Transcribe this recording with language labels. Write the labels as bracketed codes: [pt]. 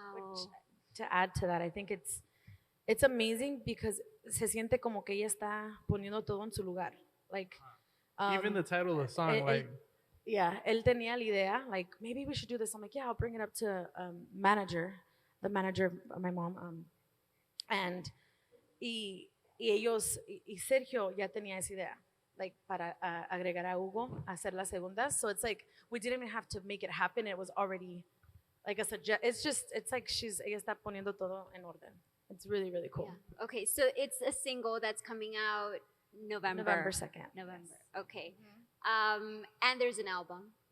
[en] Which, to add to that, I think it's amazing because se siente como que ella está poniendo todo en su lugar. Like, Even the title of the song, like, yeah, él tenía la idea, like, maybe we should do this. I'm like, yeah, I'll bring it up to the manager of my mom. [es] And ellos, y Sergio ya tenía esa idea, like, para agregar a Hugo, a hacer las segundas. [en] So it's like, we didn't even have to make it happen. It was already, like, it's like ella está poniendo todo en orden. It's really, really cool. Yeah. Okay, so it's a single that's coming out November 2nd. November. Okay. And there's an album.